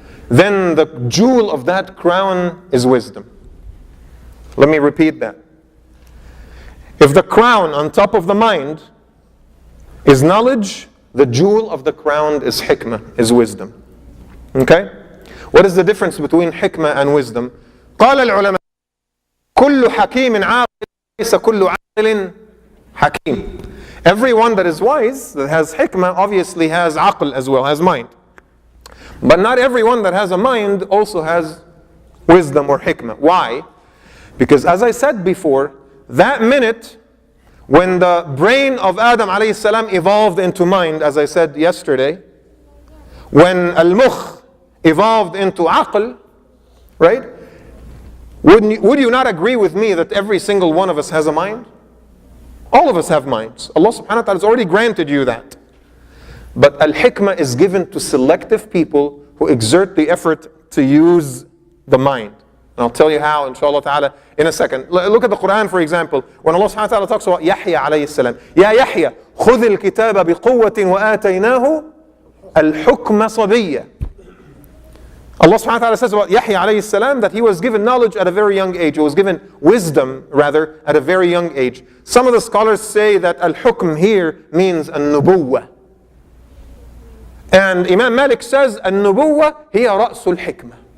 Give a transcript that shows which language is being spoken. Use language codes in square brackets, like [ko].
[en] Then the jewel of that crown is wisdom. Let me repeat that. If the crown on top of the mind is knowledge, the jewel of the crown is hikmah, is wisdom. Okay? What is the difference between hikmah and wisdom? [ar] قال العلماء كل حكيم عاقل ليس كل عاقل حكيم. [en] Everyone that is wise, that has hikmah, obviously has aql as well, has mind. But not everyone that has a mind also has wisdom or hikmah. Why? Because as I said before, that minute when the brain of Adam alayhi salam evolved into mind, as I said yesterday, when al-mukh evolved into aql, right? Would you not agree with me that every single one of us has a mind? All of us have minds. Allah subhanahu wa ta'ala has already granted you that. But al-hikmah is given to selective people who exert the effort to use the mind. And I'll tell you how, inshallah ta'ala, in a second. Look at the Qur'an, for example. When Allah subhanahu wa ta'ala talks about Yahya alayhi salam. [ar] Ya Yahya, خُذِ الْكِتَابَ بِقُوَّةٍ وَآتَيْنَاهُ الْحُكْمَ صَبِيًّا. [en] Allah subhanahu wa ta'ala says about Yahya alayhi salam that he was given knowledge at a very young age. He was given wisdom, rather, at a very young age. Some of the scholars say that al-hukm here means an-nubuwwah. And Imam Malik says, an-nubuwwah hiya ra'sul hikmah.